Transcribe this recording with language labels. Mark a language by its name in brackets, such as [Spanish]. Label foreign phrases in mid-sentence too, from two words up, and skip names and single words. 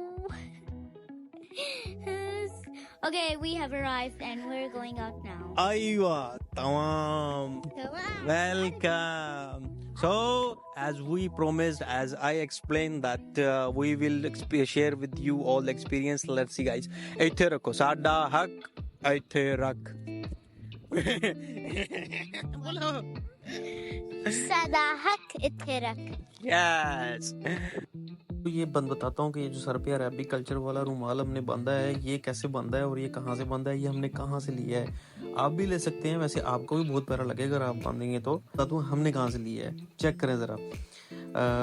[English] Okay, we have arrived and we're going out now. [Arabic] أيوه، تمام. Welcome. [English] So, as we promised, as I explained that we will share with you all the experience. Let's see, guys. [Punjabi] ਐਥੇ ਰੱਖੋ, ਸਾਡਾ ਹੱਕ, ਐਥੇ ਰੱਖ. ਬੋਲੋ. ਸਾਡਾ ਹੱਕ ਐਥੇ ਰੱਖ. [English] Yes. [Hindi] तो ये बताता हूँ कि ये जो सर पे [English] Arabic culture [Hindi] वाला रुमाल हमने बांधा है, ये कैसे बांधा है और ये कहाँ से बांधा है, ये हमने कहाँ से लिया है। आप भी ले सकते हैं, वैसे आपको भी बहुत प्यारा लगेगा अगर आप बांधेंगे तो। बताता हूँ हमने कहाँ से लिया है, चेक करें ज़रा।